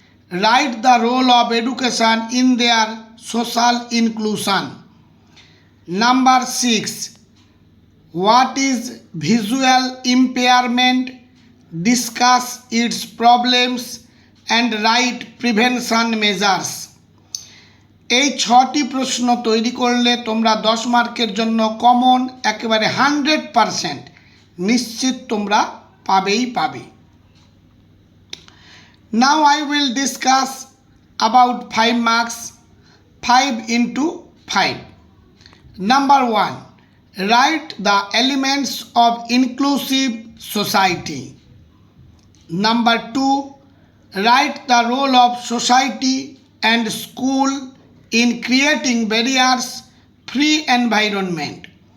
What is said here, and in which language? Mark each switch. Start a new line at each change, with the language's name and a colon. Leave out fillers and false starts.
English: Write the role of education in their social inclusion. Number 6. What is visual impairment? Discuss its problems and write prevention measures.
Bangla: এই 6টি প্রশ্ন তৈরি করলে তোমরা 10 মার্কের জন্য কমন একেবারে 100% নিশ্চিত তোমরা পাবে।
English: Now I will discuss about 5 marks, 5 into 5. Number 1. Write the elements of inclusive society. Number 2. Write the role of society and school in creating barriers-free environment.